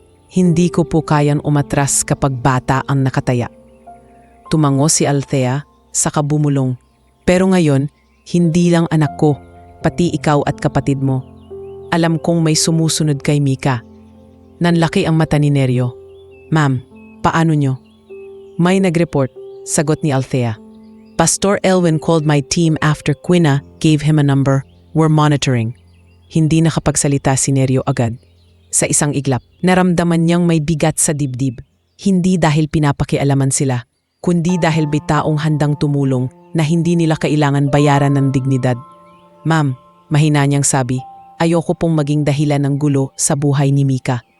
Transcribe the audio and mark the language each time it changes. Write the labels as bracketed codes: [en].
[tl] Hindi ko po kayang umatras kapag bata ang nakataya. Tumango si Althea, saka bumulong. Pero ngayon, hindi lang anak ko, pati ikaw at kapatid mo. Alam kong may sumusunod kay Mika. Nanlaki ang mata ni Nerio. Ma'am, paano nyo? May nag-report, sagot ni Althea. [en] Pastor Elwin called my team after Quina gave him a number. We're monitoring. [tl] Hindi nakapagsalita si Nerio agad. Sa isang iglap, naramdaman niyang may bigat sa dibdib. Hindi dahil pinapakialaman sila, kundi dahil may taong handang tumulong na hindi nila kailangan bayaran ng dignidad. Ma'am, mahina niyang sabi, ayoko pong maging dahilan ng gulo sa buhay ni Mika.